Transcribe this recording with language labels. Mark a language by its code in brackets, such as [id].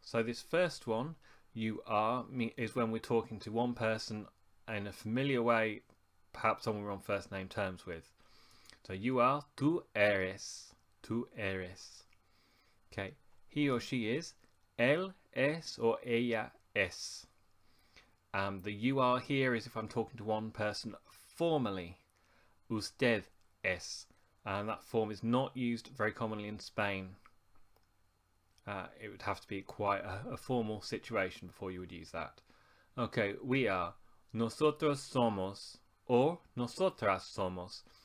[en] So this first one, you are, is when we're talking to one person in a familiar way, perhaps someone we're on first name terms with. So you are, [es] tú eres, tú eres. [en] Okay, he or she is, [es] él es [en] or [es] ella es. [en] The you are here is if I'm talking to one person formally. [es] Usted es. [en] And that form is not used very commonly in Spain. It would have to be quite a formal situation before you would use that. Okay, we are. [es] Nosotros somos or nosotras somos.